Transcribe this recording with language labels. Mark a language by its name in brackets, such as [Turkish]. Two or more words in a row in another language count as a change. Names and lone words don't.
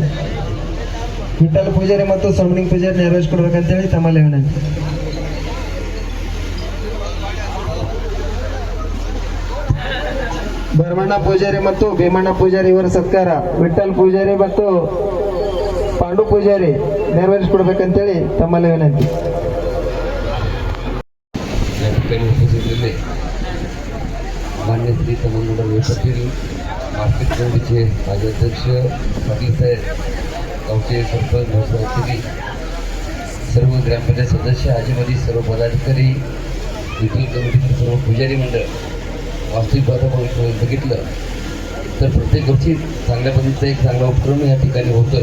[Kannada] ವಿಠಲ್ ಪೂಜಾರಿ ಮತ್ತು ಸೋಮನಿಂಗ್ ಪೂಜಾರಿ ನೆರವೇರಿಸಿಕೊಡ್ಬೇಕಂತೇಳಿ ತಮ್ಮಲ್ಲಿ ವಿನಂತಿ। ಭರಮಣ್ಣ ಪೂಜಾರಿ ಮತ್ತು ಭೀಮಣ್ಣ ಪೂಜಾರಿ ಇವರ ಸತ್ಕಾರ ವಿಠಲ್ ಪೂಜಾರಿ ಮತ್ತು ಪಾಂಡು ಪೂಜಾರಿ ನೆರವೇರಿಸಿಕೊಡ್ಬೇಕಂತೇಳಿ ತಮ್ಮಲ್ಲಿ ವಿನಂತಿ। [Marathi] मान्य श्री समन्वय पाटील मार्केट कमिटीचे माजी अध्यक्ष पाटील साहेब, गावचे सरपंच भाऊसाहेब, सर्व ग्रामपंचायत सदस्य, आजीमाजी सर्व पदाधिकारी, विठ्ठल कमिटीचे सर्व पुजारी मंडळ, वास्तविक पाहता बघितलं तर प्रत्येक वर्षी चांगल्या पद्धतीचा एक चांगला उपक्रम या ठिकाणी होतो।